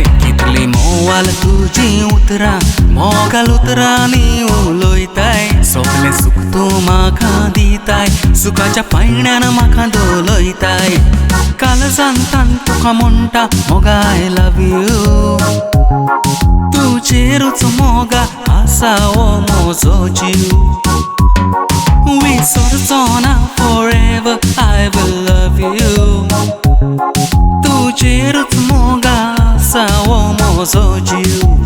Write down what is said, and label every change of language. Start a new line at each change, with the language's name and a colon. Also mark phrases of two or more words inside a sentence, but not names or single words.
Konkani: कितली मोवाल तुजी उतरां मोगाल उतरांनी उलयताय सगलें सुख तूं म्हाका दिताय सुखाच्या पायण्यान म्हाका दोलयताय काळजांतान तुका म्हणटा मोगा
English: I love you
Konkani: तुजेरूच मोगा आसा हो म्हजो जीव विसरचो ना
English: forever I will love you
Konkani: तुजेरूच मोगा आसा हो म्हजो जीव